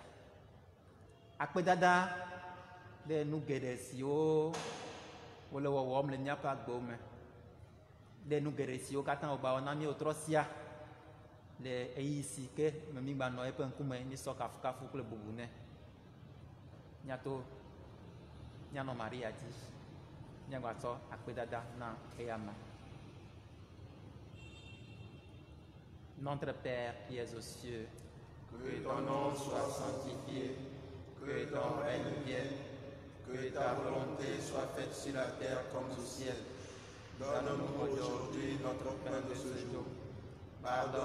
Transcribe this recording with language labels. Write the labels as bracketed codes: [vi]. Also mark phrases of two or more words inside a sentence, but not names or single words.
[ee] Akpedada ɖe nu geɖe siwo wole wɔwɔm le míaƒe agbewo me, ɖe nu geɖe siwo katã wògba wɔ na mí wotrɔ sia le eyi si ke me mí gba nɔ eƒe ŋkume míesɔ kafukafu kple bubu nɛ. Míato míanɔ Maria dzi, míagbatsɔ akpedada na eya me. [fr] Notre Père qui es aux cieux, que ton nom soit sanctifié, que ton règne vienne, que ta volonté soit faite sur la terre comme au ciel. Donne-nous aujourd'hui notre pain de ce jour.